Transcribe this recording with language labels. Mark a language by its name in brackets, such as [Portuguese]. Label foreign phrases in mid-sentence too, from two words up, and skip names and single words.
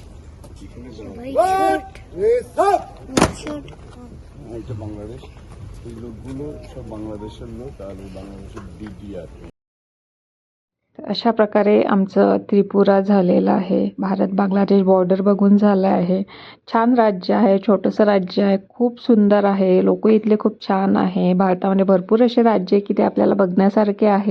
[Bangla] এটা বাংলাদেশ, এই লোকগুলো সব বাংলাদেশের লোক আর এই বাংলাদেশের DDR. [Marathi] अशा प्रकारे आमचं त्रिपुरा झालेलं आहे. भारत बांगलादेश बॉर्डर बघून झालं आहे. छान राज्य आहे, छोटंसं राज्य आहे, खूप सुंदर आहे. लोक इथले खूप छान आहे. भारतामध्ये भरपूर असे राज्य आहे की ते आपल्याला बघण्यासारखे आहे.